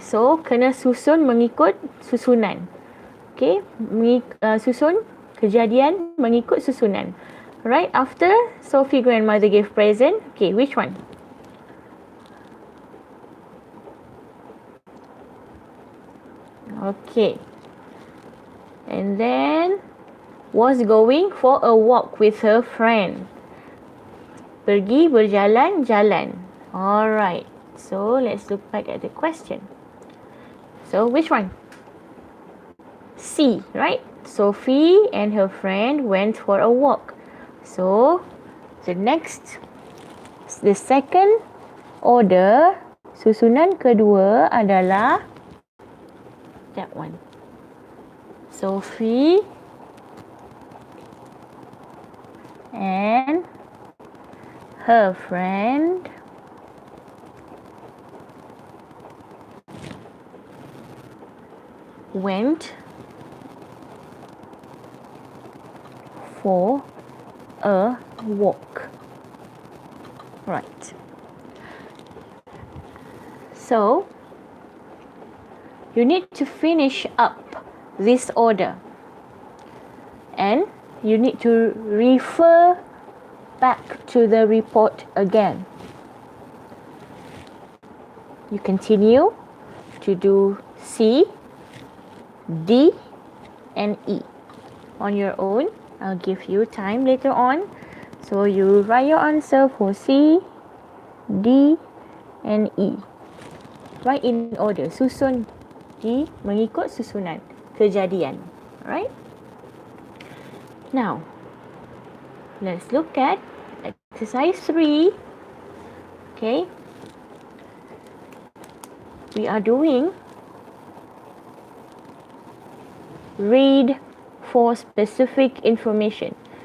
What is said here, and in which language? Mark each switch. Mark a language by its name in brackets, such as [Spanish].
[Malay] So, kena susun mengikut susunan. Okay, susun kejadian mengikut susunan. [English] Right, after Sophie grandmother gave present. Okay, which one? Okay. And then was going for a walk with her friend. [Malay] Pergi berjalan-jalan. [English] Alright. So let's look back at the question. So which one? C, right? Sophie and her friend went for a walk. So the second order, [Malay] susunan kedua adalah [English] that one. Sophie and her friend went for a walk. Right. So you need to finish up this order and you need to refer back to the report again. You continue to do C, D and E on your own. I'll give you time later on. So you write your answer for C, D and E. Write in order. [Malay] Susun D mengikut susunan kejadian. [English] Alright? Now, let's look at exercise 3. Okay. We are doing read for specific information.